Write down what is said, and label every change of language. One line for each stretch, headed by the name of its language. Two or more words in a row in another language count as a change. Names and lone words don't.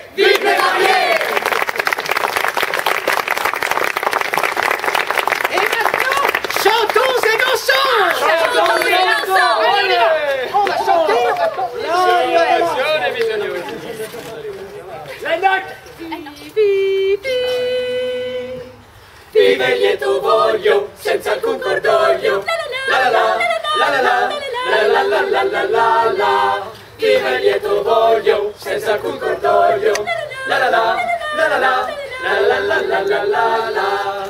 French: Vive les mariés! Et maintenant, chantons et dansons! Chantons et dansons! Allez, on va chanter! La note!
Italian: Vive il lieto voglio, senza alcun cordoglio. La la la, la la la, la la la la la la la. Vive il lieto voglio, senza alcun cordoglio. La la la, la la la, la la la la la la la.